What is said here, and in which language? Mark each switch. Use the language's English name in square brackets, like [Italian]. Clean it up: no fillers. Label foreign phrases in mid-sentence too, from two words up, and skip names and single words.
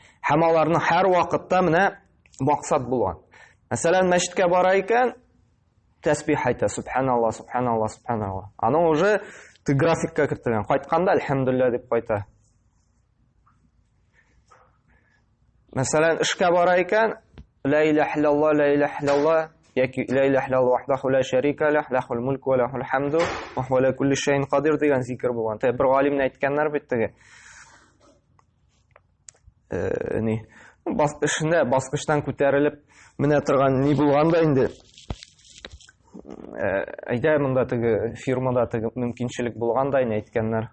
[Tatar] Һәм аларның һәр вакытта менә максат булган. Мәсәлән, мәчеткә бара икән, тәсбих әйтә, [Arabic] سبحان الله، سبحان الله، سبحان الله. [Tatar] Аның уже графикка кертелгән. Кайтканда әлхәмдүлилләh дип кайта. Мәсәлән, эшкә бара икән, [Arabic] لا إله إلا الله، لا إله إلا الله, яки لا إله إلا الله وحده لا شريك له، له الملك وله الحمد، وهو على كل شيء قدير [Tatar] дигән зикр булган. Бер галимне әйткәннәр бит теге. Эшендә баскычтан күтәрелеп менә торган ни булганда инде. Әйдә, монда теге фирмада теге мөмкинчелек булганда инде әйткәннәр.